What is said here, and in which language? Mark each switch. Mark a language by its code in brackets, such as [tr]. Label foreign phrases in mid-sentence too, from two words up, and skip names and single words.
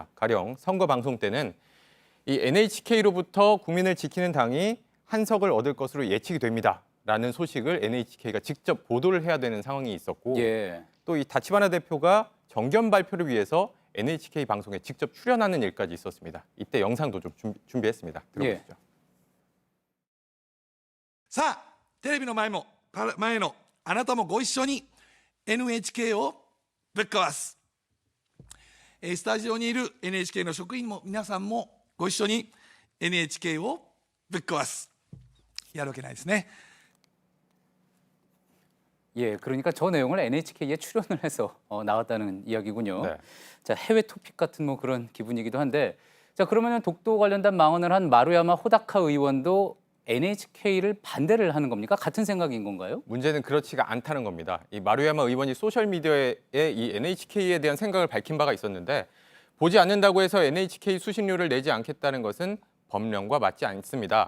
[ko] 가령 선거 방송 때는 이 NHK로부터 국민을 지키는 당이 한석을 얻을 것으로 예측이 됩니다라는 소식을 NHK가 직접 보도를 해야 되는 상황이 있었고 예. 또 이 다치바나 대표가 정견 발표를 위해서 NHK 방송에 직접 출연하는 일까지 있었습니다. 이때 영상도 좀 준비했습니다. 들어보시죠. [ja] さあ、テレビの前のあなたもご一緒に NHK をぶっ壊す。スタジオにいる NHK の職員も皆さんもご一緒に NHK をぶっ壊す。やるわけないですね。 [ko] 예, 그러니까 저 내용을 NHK에 출연을 해서 나왔다는 이야기군요. 네. 자, 해외 토픽 같은 뭐 그런 기분이기도 한데, 자, 그러면은 독도 관련된 망언을 한 마루야마 호다카 의원도 NHK를 반대를 하는 겁니까? 같은 생각인 건가요? 문제는 그렇지가 않다는 겁니다. 이 마루야마 의원이 소셜 미디어에 이 NHK에 대한 생각을 밝힌 바가 있었는데 보지 않는다고 해서 NHK 수신료를 내지 않겠다는 것은 법령과 맞지 않습니다.